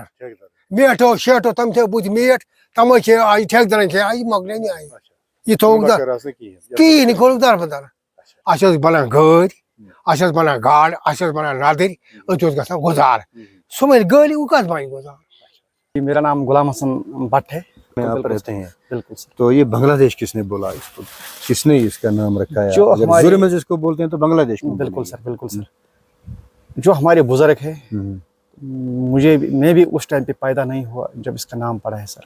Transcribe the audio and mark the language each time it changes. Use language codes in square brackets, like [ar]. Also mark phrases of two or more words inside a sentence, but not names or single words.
[ks] ٹھیکدر. میٹھو شیٹھو تِم تھٲے بٕتھِ میٹھ تِمے کھیٚیہِ آیہِ ٹھیکدرن کھیٚیہِ یہِ مۄکلے نہٕ آیہِ یہِ تھوٚوُکھ در کٔر نہٕ کِہیٖنۍ. کِہیٖنۍ نہٕ کھولُکھ دربدر اَسہِ ٲس بنان گٲڑۍ اَسہِ ٲس بنان گاڈٕ اَسہِ ٲس بنان نَدٕرۍ أتی اوس گژھان گُزارٕ سُہ وۄنۍ گٲڑۍ وۄنۍ کتھ بنہِ گُزارٕ. [ur] میرا نام غلام حسن بٹ ہے. آپ رہتے ہیں بالکل سر. تو یہ بنگلہ دیش کس نے بولا اس کو کس نے اس کا نام رکھا ہے؟ جو اگر زور میں اس کو بولتے ہیں تو بنگلہ دیش میں بالکل سر بالکل سر. جو ہمارے بزرگ ہے میں بھی اس ٹائم پہ پیدا نہیں ہوا جب اس کا نام پڑا ہے سر.